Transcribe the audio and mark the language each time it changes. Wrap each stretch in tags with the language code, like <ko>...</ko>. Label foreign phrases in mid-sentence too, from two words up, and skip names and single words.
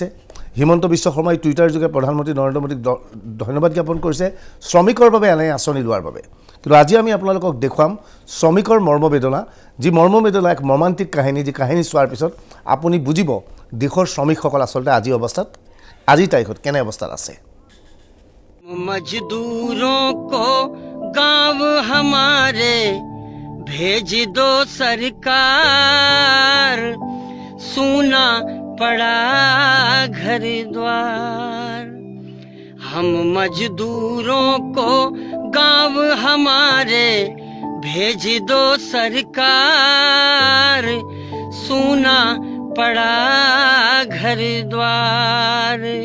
<as>হিমন্ত বিশ্ব শৰ্মাই টুইটাৰ যোগে প্ৰধানমন্ত্ৰী নৰেন্দ্ৰ মোদীক ধন্যবাদ জ্ঞাপন কৰিছে শ্ৰমিকৰ বাবে এনে আঁচনি লোৱাৰ বাবে। কিন্তু আজি আমি আপোনালোকক দেখুৱাম শ্ৰমিকৰ মৰ্মবেদনা, যি মৰ্মবেদনা এক মৰ্মান্তিক কাহিনী, যি কাহিনী চোৱাৰ পিছত আপুনি বুজিব দেশৰ শ্ৰমিকসকল আচলতে আজিৰ তাৰিখত কেনে অৱস্থাত আছে।</as> <hi>मजदूरों को गांव हमारे भेज दो सरकार, सूना पड़ा घर द्वार। हम मजदूरों को गांव हमारे भेज दो सरकार, सूना पड़ा घर द्वार।</hi>